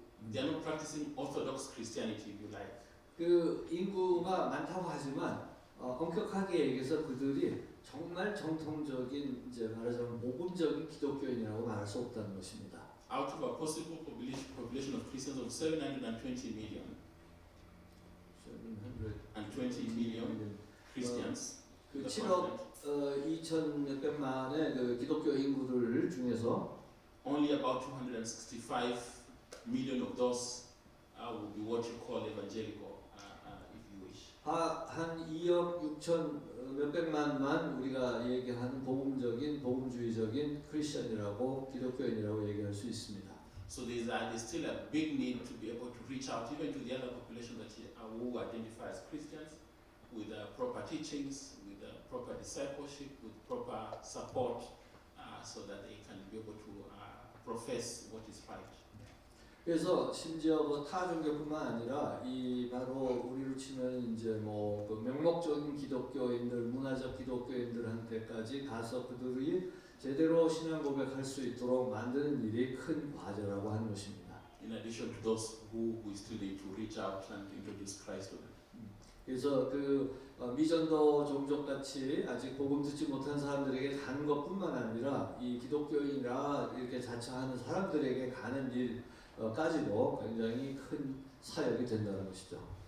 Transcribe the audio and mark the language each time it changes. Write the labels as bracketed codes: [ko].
[en] They are not practicing Orthodox Christianity, if you like. [ko] 그 인구가 많다고 하지만 엄격하게 얘기해서 그들이 정말 정통적인 이제 말하자면 모범적인 기독교인이라고 말할 수 없다는 것입니다. [en] Out of a possible population of Christians of 720 million, 720 million Christians, 그 the [ko] 7억 [en] continent, [ko] 2천 몇백만의 그 기독교 인구들 중에서 [en] only about 265 million of those would be what you call evangelical, if you wish. [ko] 한 2억 6천 몇백만만 우리가 얘기하는 복음주의적인 크리스천이라고 기독교인이라고 얘기할 수 있습니다. [en] So there's still a big need to be able to reach out even to the other population that who identify as Christians, with proper teachings, with proper discipleship, with proper support, so that they can be able to profess what is right. [ko] 그래서 심지어 뭐 타종교뿐만 아니라 이 바로 우리로 치면 이제 뭐 그 명목적인 기독교인들, 문화적 기독교인들한테까지 가서 그들이 제대로 신앙 고백할 수 있도록 만드는 일이 큰 과제라고 하는 것입니다. [en] In addition to those who still need to reach out and introduce Christ to them. [ko] 그래서 그 미전도 종족 같이 아직 복음 듣지 못한 사람들에게 가는 것뿐만 아니라 이 기독교인이라 이렇게 자처하는 사람들에게 가는 일까지도 굉장히 큰 사역이 된다는 것이죠.